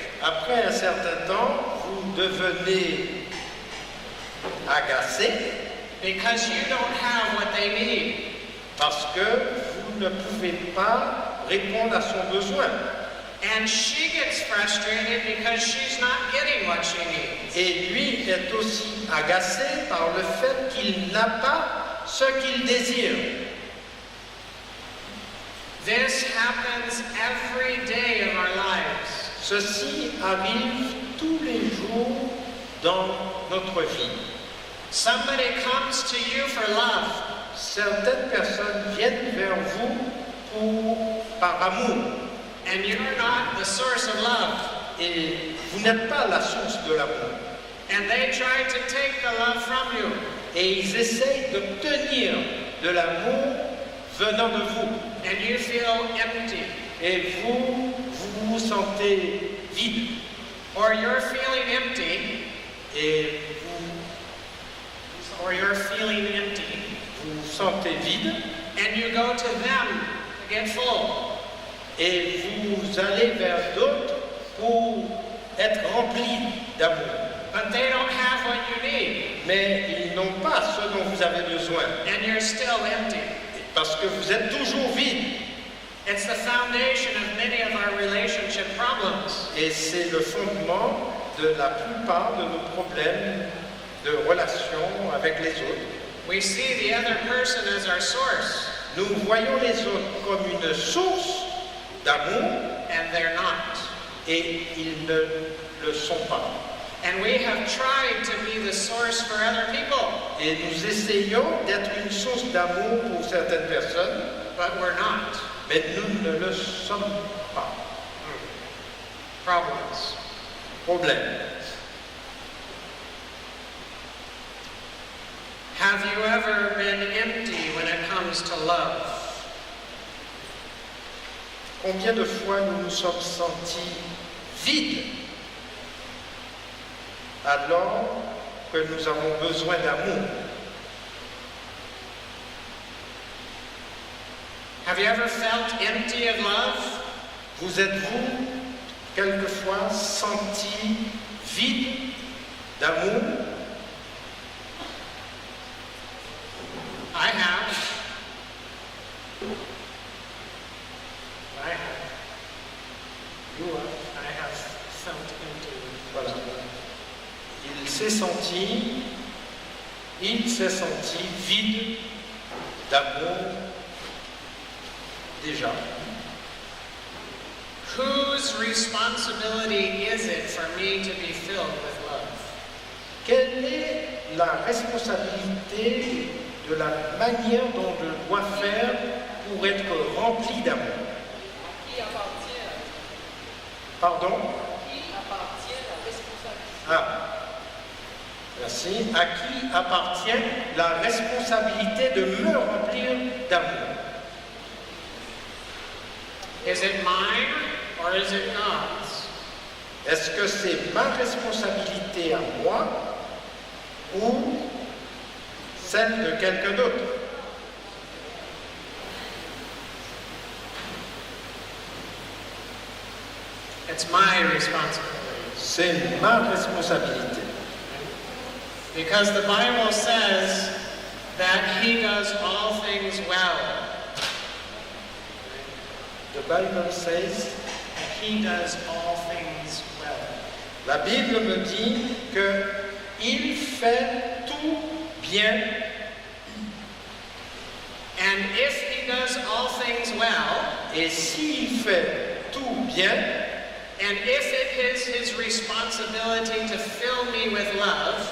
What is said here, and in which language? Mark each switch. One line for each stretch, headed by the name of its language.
French: Après un certain temps, vous devenez agacé
English: because you don't have what they need.
French: parce que vous ne pouvez pas répondre à son besoin.
English: And she gets frustrated because she's not getting what she needs.
French: Et lui est aussi agacé par le fait qu'il n'a pas ce qu'il désire.
English: This happens every day of our lives.
French: Ceci arrive tous les jours dans notre vie.
English: Somebody comes to you for love.
French: Certaines personnes viennent vers vous par amour.
English: And you're not the source of love.
French: Et vous n'êtes pas la source de l'amour.
English: And they try to take the love from you.
French: Et ils essayent d'obtenir de l'amour venant de vous.
English: And you feel empty.
French: Et vous vous sentez vide.
English: Or you're feeling empty.
French: Et
English: you're feeling empty.
French: Vous vous sentez vide.
English: And you go to them to get full.
French: Et vous allez vers d'autres pour être remplis d'amour.
English: But they don't have what you need.
French: Mais ils n'ont pas ce dont vous avez besoin.
English: And you're still empty.
French: Parce que vous êtes toujours vide.
English: It's the foundation of many of our relationship problems.
French: Et c'est le fondement de la plupart de nos problèmes de relation avec les autres.
English: We see the other person as our source.
French: Nous voyons les autres comme une source d'amour.
English: And they're not.
French: Et ils ne le sont pas.
English: And we have tried to be the source for other people.
French: Et nous essayons d'être une source d'amour pour certaines personnes.
English: But we're not.
French: Mais nous ne le sommes pas.
English: Problems.
French: Problème.
English: Have you ever been empty when it comes to love?
French: Combien de fois nous nous sommes sentis vides alors que nous avons besoin d'amour?
English: Have you ever felt empty of love?
French: Vous êtes-vous quelquefois senti vide d'amour?
English: I have. I have. You have. I have felt empty.
French: Voilà. Il s'est senti vide d'amour déjà.
English: Whose responsibility is it for me to be filled with love?
French: Quelle est la responsabilité de la manière dont je dois faire pour être rempli d'amour? Qui appartient? Pardon? Qui appartient la responsabilité? Ah, merci. À qui appartient la responsabilité de me remplir d'amour?
English: Is it mine or is it God's?
French: Est-ce que c'est ma responsabilité à moi ou celle de quelqu'un d'autre?
English: It's my responsibility.
French: C'est ma responsabilité.
English: Because the Bible says that He does all things well. The Bible says, That He does all things well.
French: la Bible me dit que il fait tout bien.
English: And if He does all things well,
French: Et s'il fait tout bien,
English: and if it is His responsibility to fill me with love,